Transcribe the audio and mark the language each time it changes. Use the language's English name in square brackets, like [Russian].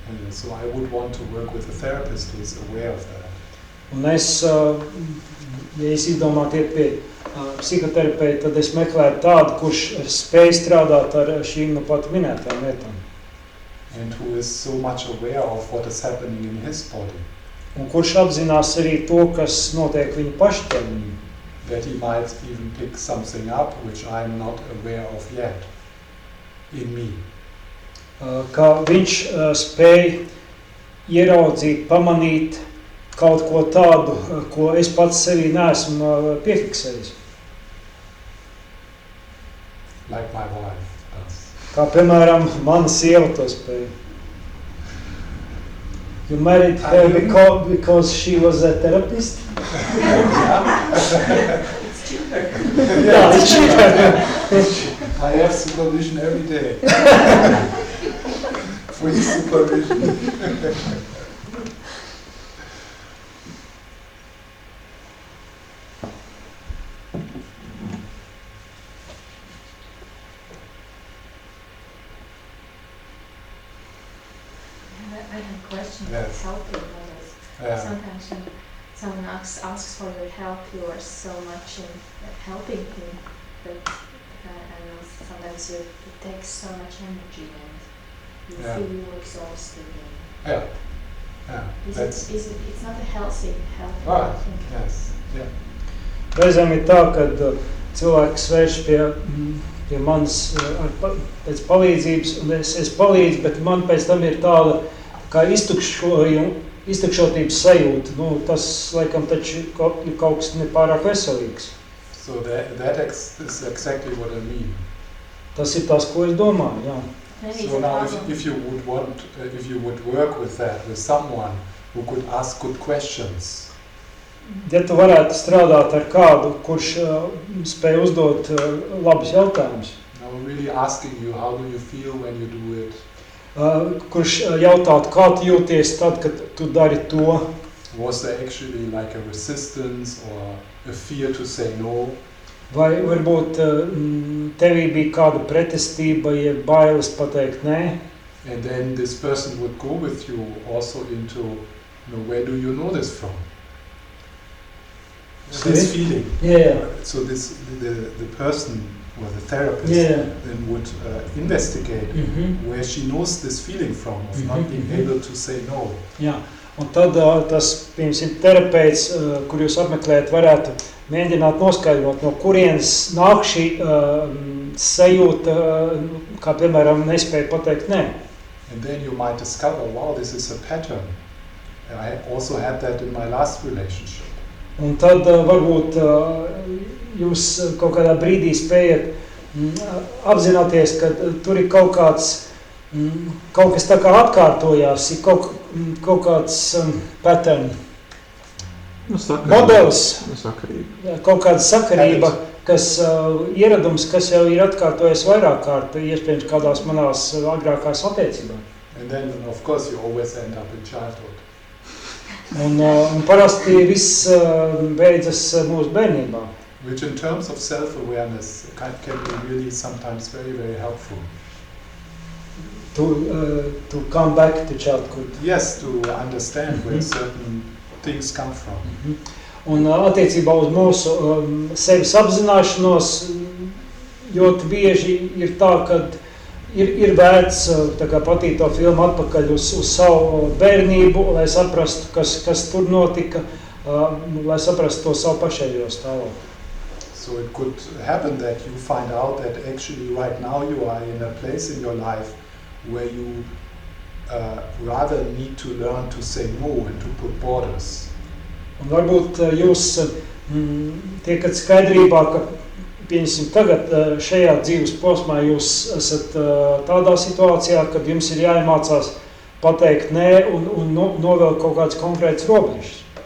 [English] So I would want to work with a therapist who is aware of that. [Latvian] Un es, ja es izdomātu iet pie psihoterapeita, tad es meklētu tādu, kurš spēj strādāt ar šīm nu pat minētām lietām. [English] And who is so much aware of what is happening in his body, [Latvian] Un kurš apzinās arī to, kas notiek viņa paša ķermenī. [English] that he might even pick something up which I'm not aware of yet in me. [Latvian] Kā viņš spēj ieraudzīt, pamanīt kaut ko tādu, ko es pats sevī neesmu piefiksējis. [English] Like my wife does. [Latvian] Kā piemēram, mana sieva to spēja. [English] You married her because she was a therapist? It's cheaper. Yeah, it's cheaper. I have supervision every day. Free supervision. I have a question Yes. about helping others. Yeah. Sometimes when someone asks for your help, you are so much in helping him, but I know sometimes it takes so much energy and you Yeah. feel you're exhausted. And Yeah. Yeah. That's it's not a healthy helping, right. I think. Yes. Yeah. [Latvian] Reizēm ir tā, kad cilvēks vērš pie manis pēc palīdzības, un es palīdzu, bet man pēc tam ir tāda kā iztukšotības sajūta. Nu, tas, laikam, taču ir kaut kas nepārāk veselīgs. [English] So that is exactly what I mean. [Latvian] Tas ir tas, ko es domāju, jā. [English] Maybe it's So a now, problem. if you would work with that, with someone who could ask good questions, [Latvian] Ja tu varētu strādāt ar kādu, kurš spēj uzdot labus jautājumus, [English] really asking you how do you feel when you do it, [Latvian] kurš jautātu, kā tu jūties tad, kad tu dari to, [English] was there actually like a resistance or a fear to say no, [Latvian] vai varbūt tevī bija kāda pretestība, ja bailes pateikt nē, [English] and then this person would go with you also into, where do you know this from? This feeling. Yeah. So the person or the therapist Yeah. then would investigate where she knows this feeling from of not being able to say no. [Latvian] Jā, un tad tas, piemēram, terapeits, kur jūs apmeklējat, varētu mēģināt noskaidrot, no kurienes nāk šī sajūta, kā, piemēram, nespēja pateikt nē. [English] And then you might discover, wow, this is a pattern. I also had that in my last relationship. [Latvian] Un tad varbūt jūs kaut kādā brīdī spējat apzināties, ka tur ir kaut kas tā kā atkārtojās, ir kaut kāds pattern, modelis, kaut kāda sakarība, kas ieradums, kas jau ir atkārtojies vairāk kārt, iespējams kādās manās agrākās attiecībās. [English] And then, of course, you always end up in childhood. [Latvian] Un parasti viss beidzas mūsu bērnībā. [English] Which in terms of self-awareness can be really sometimes very, very helpful. To come back to childhood. Yes, to understand where certain things come from. [Latvian] Un attiecībā uz mūsu sevis apzināšanos ļoti bieži ir tā, ka ir vērts tā kā patīt to filmu atpakaļ uz savu bērnību, lai saprastu, kas tur notika, lai saprastu to savu pašējo stāvokli. [English] So it could happen that you find out that actually right now you are in a place in your life where you rather need to learn to say no and to put borders. [Latvian] Un varbūt jūs tiekat skaidrībā, ka pieņemsim tagad šajā dzīves posmā jūs esat tādā situācijā, kad jums ir jāiemācās pateikt nē un novelk kaut kāds konkrēts robežas.